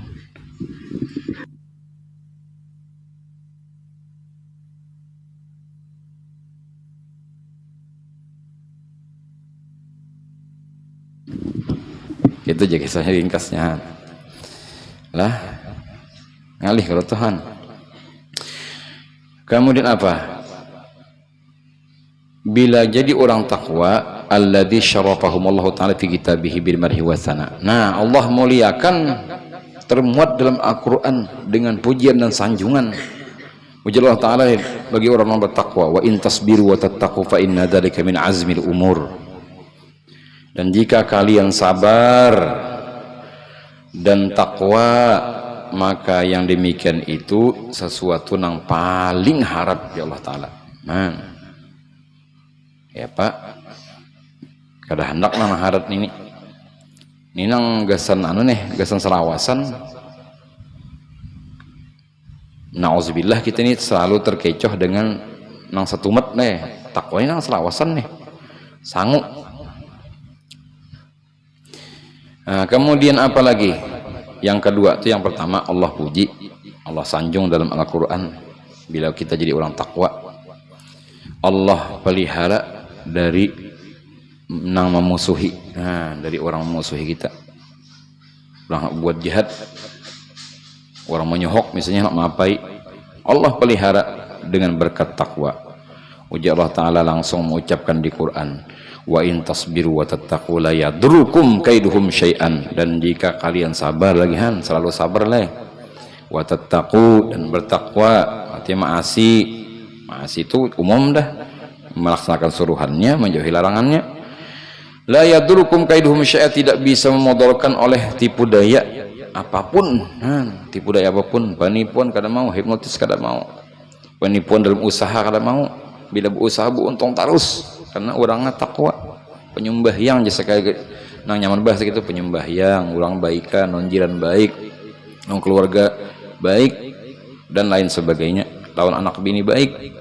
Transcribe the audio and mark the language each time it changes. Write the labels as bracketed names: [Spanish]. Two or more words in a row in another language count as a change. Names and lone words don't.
[Banjar] Itu jadi kisah ringkasnya lah, ngalih kalau Tuhan. [Indonesian] Kemudian apa? Bila jadi orang takwa, [Arabic] الذي شرفهم الله تعالى في كتابه بالمدح والثناء. [Indonesian] Nah, Allah muliakan, termuat dalam Al-Qur'an dengan pujian dan sanjungan. Puji Allah Ta'ala bagi orang yang bertakwa, [Arabic] وإن تصبروا وتتقوا فإن ذلك من عزم الأمور. [Indonesian] Dan jika kalian sabar dan takwa, maka yang demikian itu sesuatu yang paling harap ya Allah Ta'ala. [Banjar] Nah, ya Pak, kada hendak nang harap ini nang gasan anu nih, gasan selawasan. Nauzubillah, kita ini selalu terkecoh dengan nang satumet nih, takwa ini nang selawasan nih, sanggup. [Indonesian] Nah, kemudian apa lagi? Yang kedua itu, yang pertama Allah puji, Allah sanjung dalam Al-Quran bila kita jadi orang takwa. Allah pelihara dari nang memusuhi, nah, dari orang memusuhi kita, orang buat jahat, orang menyohok misalnya nak maapai, Allah pelihara dengan berkat takwa. Ujar Allah Ta'ala langsung mengucapkan di Quran, [Arabic] وإن تصبروا وتتقوا لا يضركم كيدهم شيئا. [Indonesian] Dan jika kalian sabar lagi, selalu sabar lah, [Arabic] وتتقوا, [Indonesian] dan bertakwa, artinya maasi itu umum dah, melaksanakan suruhannya, menjauhi larangannya. [Arabic] لا يضركم كيدهم شيئا, [Indonesian] tidak bisa memodalkan oleh tipu daya apapun, tipu daya apapun, [Banjar] penipuan kada mau, hipnotis kada mau, penipuan dalam usaha kada mau. [Indonesian] Bila berusaha untung terus karena orangnya takwa, penyembahyang jasa kayak nang nyaman bahasa gitu, penyembahyang, orang baikan, non jiran baik, non keluarga baik dan lain sebagainya, lawan anak bini baik.